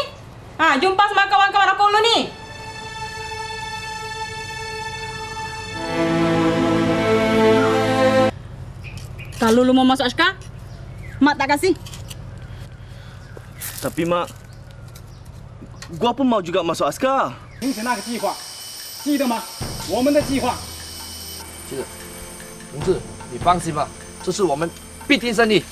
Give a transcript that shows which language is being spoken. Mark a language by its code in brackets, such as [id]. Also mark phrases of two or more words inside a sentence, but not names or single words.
[ms] Jumpa sama kawan-kawan aku dulu ni. Kalau lu mau masuk askar, Mak tak kasih. Tapi Mak, gua pun mau juga masuk askar. [zh] 听取那个计划，记得吗？我们的计划。记得，同志，你放心吧，这次我们必定胜利。